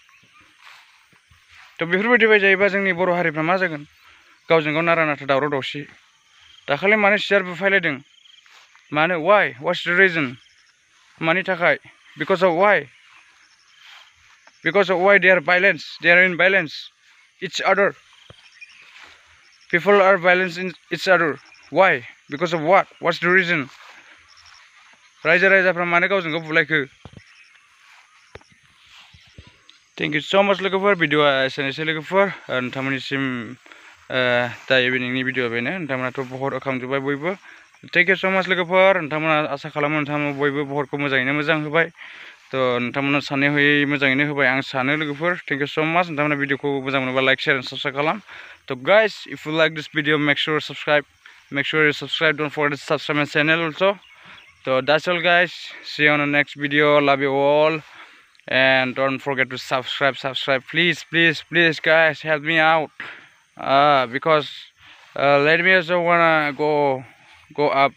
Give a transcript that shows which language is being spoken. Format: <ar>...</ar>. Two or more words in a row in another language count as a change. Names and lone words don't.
<brx>थ' बेफोरबायदि बायजायोबा जोंनि बर' हारिफ्रा मा जागोन गावजों गाव नारा नाथा दावराव दावसि दाखालि मानो सियार बुफायलायदों मानो</brx> <en>why what's the reason</en> <brx>मानि थाखाय</brx> <en>because of why they are in violence each other people are violent in each other why because of what what's the reason</en> <brx>रायजो राजाफ्रा मानो गावजों गाव बुलायखो</brx> <en>thank you so much</en> <brx>लोगोफोर भिडिअआ एसेनोसै लोगोफोर नोंथांमोननिसिम दा इभिनिंनि भिडिअ बेनो नोंथांमोनाथ' बहर होखांजोब्बाय बयबो</brx> <en>thank you so much</en> <brx>लोगोफोर नोंथांमोना आसा खालामो नोंथांमोना बयबो बहरखौ मोजाङैनो मोजां होबाय थ' नोंथांमोना सानै हयै मोजाङैनो होबाय आं सानो लोगोफोर</brx> <en>thank you so much</en> <brx>नोंथांमोना भिडिअखौ मोजां मोनोबा</brx> <en>like share and subscribe</en> <brx>खालाम</brx> <en>So guys, if you like this video, make sure you subscribe. Don't forget to subscribe my channel also. So that's all guys. See you on the next video. Love you all. And don't forget to subscribe. Please guys, help me out. Because let me also wanna go up.</en>